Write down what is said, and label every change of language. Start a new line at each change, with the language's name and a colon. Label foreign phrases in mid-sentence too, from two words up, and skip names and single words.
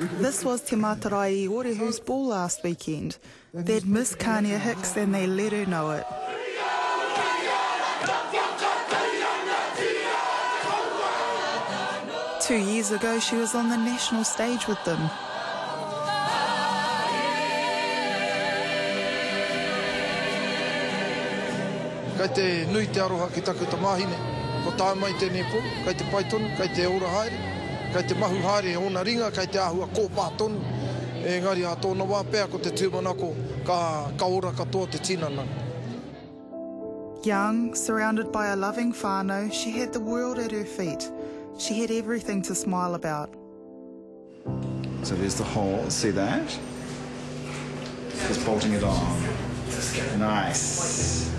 English: This was Te Marae Orehu's ball last weekend. They'd miss Kanea Hicks and they let her know it. Two years ago, she was on the national stage with them.
Māori: Kei te nui te aroha ki taku ta mahine, ko tā mai tēnei pō, kei te paitonu, kei te ora haere, kei te mahu haere ona ringa, kei te ahua kōpā tonu. Engari a tōna wā pēr ko te tūmanako ka ora katoa te tinana.
English: Young, surrounded by a loving whānau, she had the world at her feet. She had everything to smile about. So there's the hole, see that? Just bolting it on. Nice.